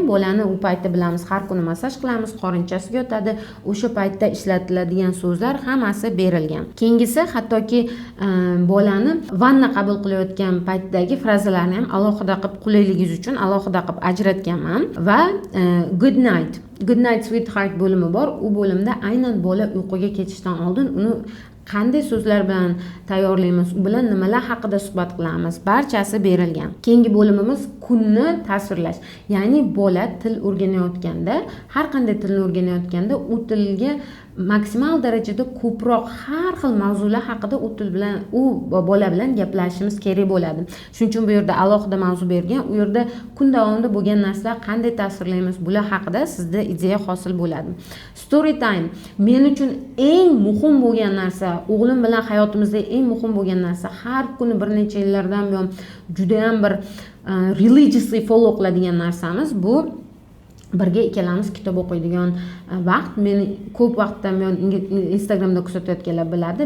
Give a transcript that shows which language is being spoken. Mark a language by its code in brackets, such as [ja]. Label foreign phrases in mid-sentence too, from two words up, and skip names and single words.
[uz] Bolani u paytda bilamiz, har kuni massaj qilamiz, qorinchasiga yotadi. O'sha paytda ishlatiladigan so'zlar hammasi berilgan. Keyingisi hattoki bolani vanna qabul qilayotgan paytdagi frazalarni ham alohida qilib, qulayligingiz uchun alohida qilib ajratganman. Va [en] good night, good night sweetheart [uz] bo'limi bor. U bo'limda aynan bola uyquga ketishdan oldin uni qanday so'zlar bilan tayyorlaymiz, u bilan nimalar haqida suhbat qilamiz, barchasi berilgan. Keyingi bo'limimiz kunni tasvirlash. Ya'ni bola til o'rganayotganda, har qanday tilni o'rganayotganda u tilga maksimal darajada ko'proq har xil mavzular haqida u bola bilan gaplashishimiz kerak bo'ladi. Shuning uchun bu yerda alohida mavzu bergan, u yerda kun davomida bo'lgan narsalar qanday tasvirlaymiz, bular haqida sizda ideya hosil bo'ladi. [en] Story time [uz] men uchun eng muhim bo'lgan narsa, o'g'lim bilan hayotimizda eng muhim bo'lgan narsa, har kuni bir necha yillardan buyon juda ham bir [en] religiously follow [uz] qiladigan narsamiz bu birga ikkalamiz kitob o'qiydigan vaqt. Men ko'p vaqtdan buyon Instagramda kuzatayotganlar biladi.